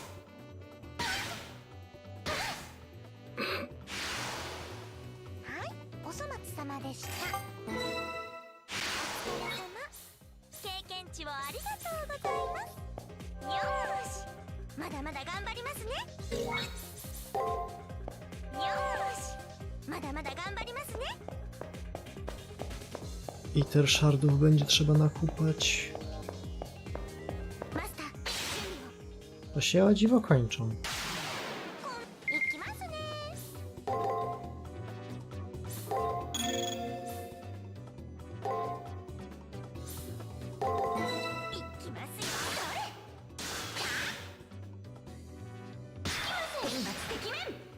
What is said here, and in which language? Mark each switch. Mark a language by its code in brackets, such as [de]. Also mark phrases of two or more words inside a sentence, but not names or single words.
[ja] はい、お粗末様でした。お疲れ様。経験値をありがとうございます。よーし、まだまだ頑張りますね。よーし、まだまだ頑張りますね。 [pl] Iter shardów będzie trzeba nakupać. [ja] マスター、準備を。 [pl] To się o dziwo kończą. [ja] 行きますね。行きますよ。それ。天罰的面。